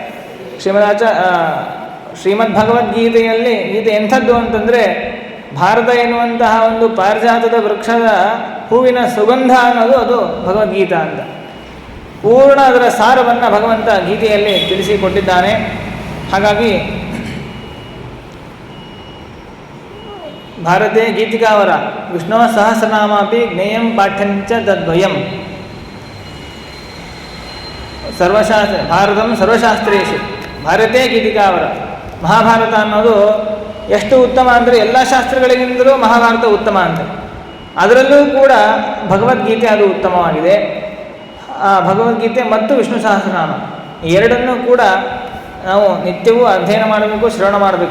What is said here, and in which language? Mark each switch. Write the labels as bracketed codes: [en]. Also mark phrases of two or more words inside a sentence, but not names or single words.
[kn] ಶ್ರೀಮದ್ ಭಗವದ್ಗೀತೆಯಲ್ಲಿ ಗೀತೆ ಎಂಥದ್ದು ಅಂತಂದರೆ ಭಾರತ ಎನ್ನುವಂತಹ ಒಂದು ಪಾರಿಜಾತದ ವೃಕ್ಷದ ಹೂವಿನ ಸುಗಂಧ ಅನ್ನೋದು ಅದು ಭಗವದ್ಗೀತಾ ಅಂತ. ಪೂರ್ಣ ಅದರ ಸಾರವನ್ನು ಭಗವಂತ ಗೀತೆಯಲ್ಲಿ ತಿಳಿಸಿಕೊಟ್ಟಿದ್ದಾನೆ. [sa] ಹಾಗಾಗಿ ಭಾರತೆ ಗೀತಿಕಾವರ ವಿಷ್ಣು ಸಹಸ್ರನಾಮಾಪಿ ಜ್ಞೇಯಂ ಪಾಠ್ಯಂಚ ತದ್ವಯಂ ಭಾರತಂ ಸರ್ವಶಾಸ್ತ್ರೇಷು. ಭಾರತೆ ಗೀತಿಕಾವರ. [kn] ಮಹಾಭಾರತ ಅನ್ನೋದು ಎಷ್ಟು ಉತ್ತಮ ಅಂದರೆ ಎಲ್ಲ ಶಾಸ್ತ್ರಗಳಿಗಿಂತಲೂ ಮಹಾಭಾರತ ಉತ್ತಮ ಅಂತ. ಅದರಲ್ಲೂ ಕೂಡ ಭಗವದ್ಗೀತೆ ಅದು ಉತ್ತಮವಾಗಿದೆ. ಆ ಭಗವದ್ಗೀತೆ ಮತ್ತು ವಿಷ್ಣು ಸಹಸ್ರನಾಮ ಎರಡನ್ನೂ ಕೂಡ ನಾವು ನಿತ್ಯವೂ ಅಧ್ಯಯನ ಮಾಡಬೇಕು, ಶ್ರವಣ ಮಾಡಬೇಕು.